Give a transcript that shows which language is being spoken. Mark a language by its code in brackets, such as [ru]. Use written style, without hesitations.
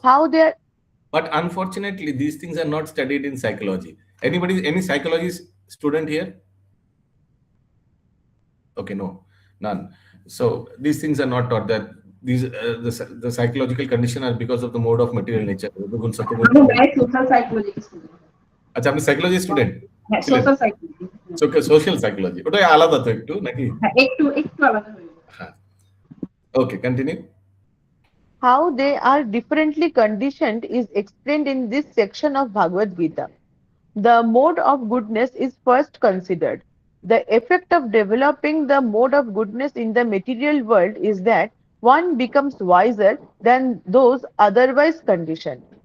[en] How they are But unfortunately, these things are not studied in psychology. Any psychology student here? Okay, no, none. So these things are not taught. That these the psychological condition are because of the mode of material nature. [bn] আমি direct social psychology student. আচ্ছা, আপনি psychology student? হ্যাঁ, social psychology. Social psychology ওটা আলাদা তো একটু নাকি? হ্যাঁ, একটু আলাদা হয়ে যায়। হ্যাঁ, ওকে, continue. [en] How they are differently conditioned is explained in this section of Bhagavad Gita. The mode of goodness is first considered. The effect of developing the mode of goodness in the material world is that one becomes wiser than those otherwise conditioned.